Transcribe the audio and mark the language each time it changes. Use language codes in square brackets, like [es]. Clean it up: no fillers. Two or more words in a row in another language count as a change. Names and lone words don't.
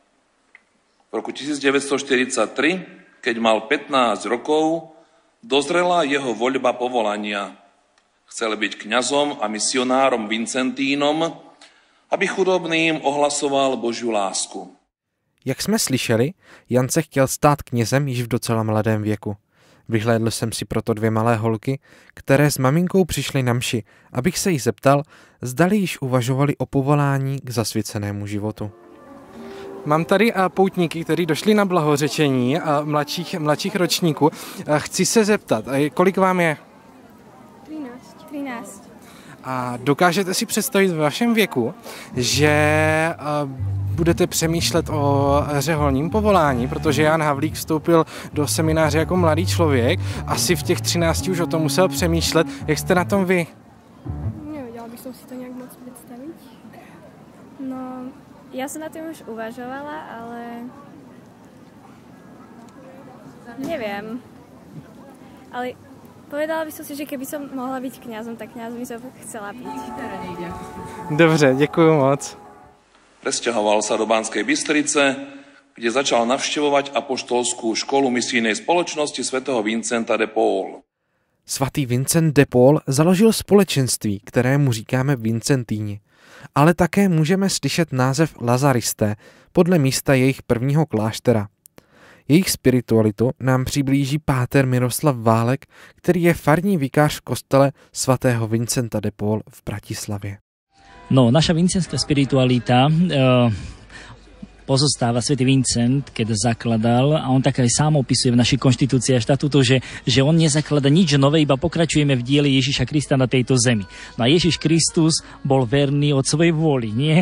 [sk] V roku 1943, keď mal 15 rokov, dozrela jeho voľba povolania. Chcel byť kňazom a misionárom Vincentínom, aby chudobným ohlasoval Božiu lásku. [cs] Jak jsme slyšeli, Jan se chtěl stát knězem již v docela mladém věku. Vyhlédl jsem si proto 2 malé holky, které s maminkou přišly na mši, abych se jich zeptal, zdali již uvažovali o povolání k zasvěcenému životu. Mám tady poutníky, kteří došli na blahořečení mladších ročníků. Chci se zeptat, kolik vám je? 13. A dokážete si představit ve vašem věku, že budete přemýšlet o řeholním povolání, protože Jan Havlík vstoupil do semináře jako mladý člověk, asi v těch 13 už o tom musel přemýšlet. Jak jste na tom vy? [sk] Nevedela by som si to nejak moc predstaviť. No, ja som na tým už uvažovala, ale neviem. Ale povedala by som si, že keby som mohla byť kňazom, tak kňazom by som chcela byť. [cs] Dobře, děkuju moc. [sk] Presťahoval sa do Banskej Bystrice, kde začal navštevovať apoštolskú školu misijnej spoločnosti svätého Vincenta de Paul. [cs] Svatý Vincent de Paul založil společenství, kterému říkáme Vincentíni, ale také můžeme slyšet název Lazaristé podle místa jejich prvního kláštera. Jejich spiritualitu nám přiblíží páter Miroslav Válek, který je farní vikář v kostele svatého Vincenta de Paul v Bratislavě. [sk] No, naša vincenská spiritualita pozostáva svätý Vincent, keď zakladal, a on tak aj sám opisuje v našej konštitúcii a štatútu, že on nezaklada nič nové, iba pokračujeme v diele Ježiša Krista na tejto zemi. No a Ježiš Kristus bol verný od svojej vôly, nie?